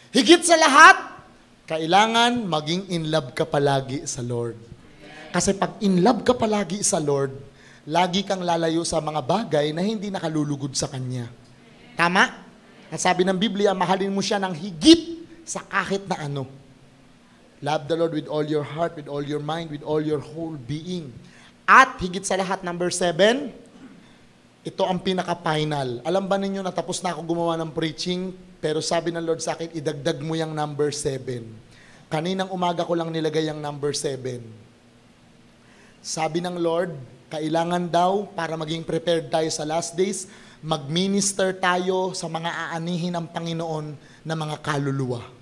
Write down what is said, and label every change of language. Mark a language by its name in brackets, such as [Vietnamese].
[Filipino] Higit sa lahat, kailangan maging in love ka palagi sa Lord. Kasi pag in love ka palagi sa Lord, lagi kang lalayo sa mga bagay na hindi nakalulugod sa Kanya. Tama? At sabi ng Biblia, mahalin mo siya ng higit sa kahit na ano. [English] Love the Lord with all your heart, with all your mind, with all your whole being. [Filipino] At higit sa lahat, number 7, ito ang pinaka-final. Alam ba ninyo, natapos na ako gumawa ng preaching, pero sabi ng Lord sa akin, idagdag mo yung number 7. Kaninang umaga ko lang nilagay yung number 7. Sabi ng Lord, kailangan daw, para maging prepared tayo sa last days, mag-minister tayo sa mga aanihin ng Panginoon na mga kaluluwa.